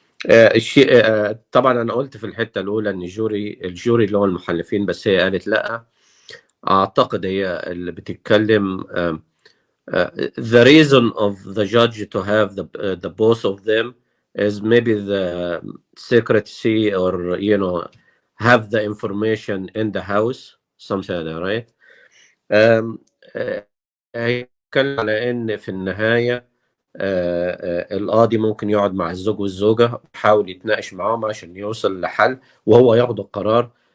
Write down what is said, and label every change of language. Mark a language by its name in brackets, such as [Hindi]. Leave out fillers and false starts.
[Arabic] الشيء طبعا أنا قلت في الحتة الأولى إن الجوري اللي هو المحلفين، بس هي قالت لأ. أعتقد هي اللي بتتكلم [English] the reason of the judge to have the both of them is maybe the secrecy, or have the information in the house, something like that, right? [Arabic] هيتكلم على ان في النهايه القاضي ممكن يقعد مع الزوج والزوجه ويحاول يتناقش معاهم عشان يوصل لحل وهو ياخد القرار.